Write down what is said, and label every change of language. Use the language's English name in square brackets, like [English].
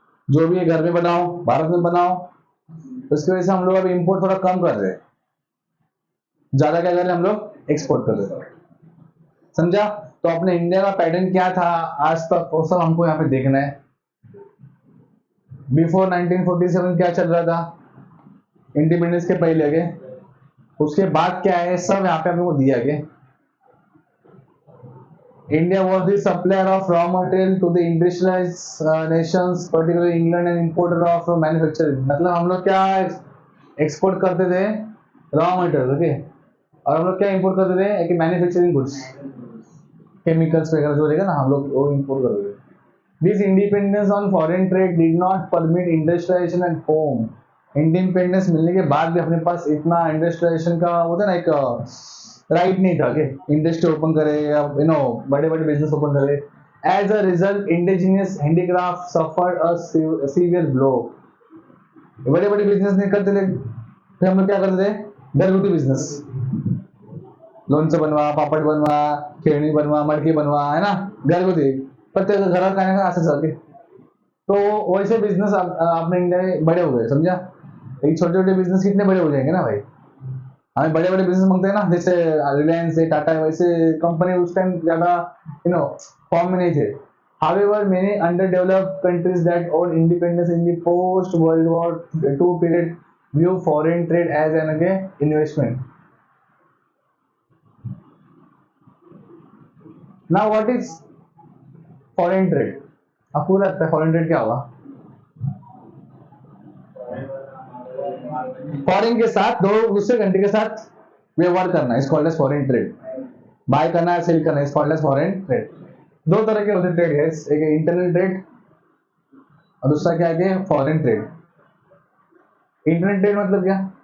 [Hindi] जो भी है घर में बनाओ, भारत में बनाओ, उसकी वजह से हम लोग अभी इंपोर्ट थोड़ा कम कर रहे हैं, ज्यादा क्या कर रहे हैं हम लोग एक्सपोर्ट कर रहे हैं। समझा? तो अपने इंडिया का पैटर्न क्या था आज तक वो सब हमको यहाँ पे देखना है। बिफोर 1947 क्या चल रहा था, इंडिपेंडेंस के पहले के, उसके बाद क्या है, सब यहाँ पे हमको दिया गया। [English] India was the supplier of raw material to the industrialized nations, particularly England, and importer of manufacturing. [Hindi] मतलब हम लोग क्या एक्सपोर्ट करते थे, रॉ मटेरियल, ओके, और हम लोग क्या इंपोर्ट करते थे, एक मैन्युफैक्चरिंग गुड्स, केमिकल्स वगैरह जो रहेगा ना, हम लोग वो इंपोर्ट करते थे। [English] This independence on foreign trade did not permit industrialization at home. [Hindi] Independence मिलने के बाद भी अपने पास इतना इंडस्ट्रियलाइजेशन का होता है ना, एक राइट नहीं था कि इंडस्ट्री ओपन करे या बड़े बड़े बिजनेस ओपन करे। [English] As a result indigenous handicraft suffered a severe blow. [Hindi] बड़े बड़े बिजनेस नहीं करते थे, [Marathi] फिर हम लोग क्या करते थे, घरगुती बिजनेस, लोणचं बनवा, पापड बनवा, खेळणी बनवा, मडकी बनवा, है ना, घरगुती, प्रत्येक घरात काय ना असं चालते। [Hindi] तो वैसे बिजनेस अपने इंडिया में बड़े हो गए, समझा? एक छोटे छोटे बिजनेस कितने बड़े हो जाएंगे ना भाई। हमें बड़े बड़े बिजनेस मांगते हैं ना, जैसे रिलायंस है, टाटा है, वैसे कंपनी उस टाइम ज्यादा फॉर्म में नहीं थे। [English] However, many underdeveloped countries that own independence in the post World War II period view foreign trade as an investment. Now, what is foreign trade? [Hindi] आपको लगता है फॉरेन ट्रेड क्या होगा? फॉरेन के साथ दो दूसरे कंट्री के साथ व्यवहार करना, [English] Is called as foreign trade. [Hindi] Bye करना है, सेल करना, [English] Is called as foreign trade. [Hindi] दो तरह के होते ट्रेड है, एक इंटरनल ट्रेड और दूसरा क्या है, फॉरेन ट्रेड। इंटरनल ट्रेड मतलब क्या?